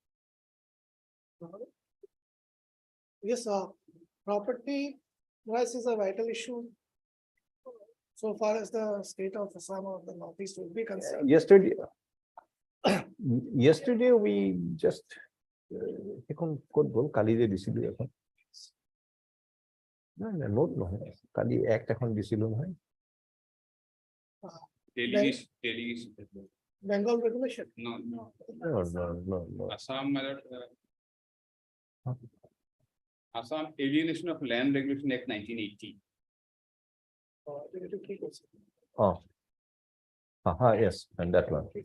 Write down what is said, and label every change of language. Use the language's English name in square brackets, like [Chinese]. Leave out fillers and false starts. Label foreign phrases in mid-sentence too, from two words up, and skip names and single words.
[English] Yes, property rights is a vital issue. So far as the state of Assam or the Northeast will be concerned. Yesterday we just [Assamese] এখন কত বল কালি যে দিছিল এখন না না নোট নহয় কালি একটা এখন দিছিল নহয় [English] Bengal regulation. No. no. Assam Alienation of Land Regulation Act 1980. Oh. Yes, and that one.